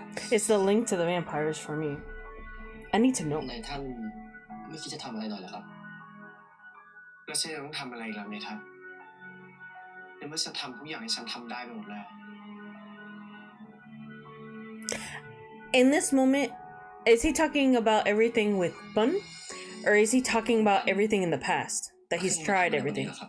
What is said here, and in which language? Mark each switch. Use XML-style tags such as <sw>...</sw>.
<en>It's the link to the vampires for me. I need to know.</en> <th>นายท่านไม่คิดจะทำอะไรหน่อยเหรอครับ แล้วฉันจะต้องทำอะไรอีกล่ะเมทัศน์ในเมื่อฉันทำทุกอย่างที่ฉันทำได้ไปหมดแล้ว</th> <en>In this moment, is he talking about everything with Bun? Or is he talking about everything in the past? That he's tried everything?</en>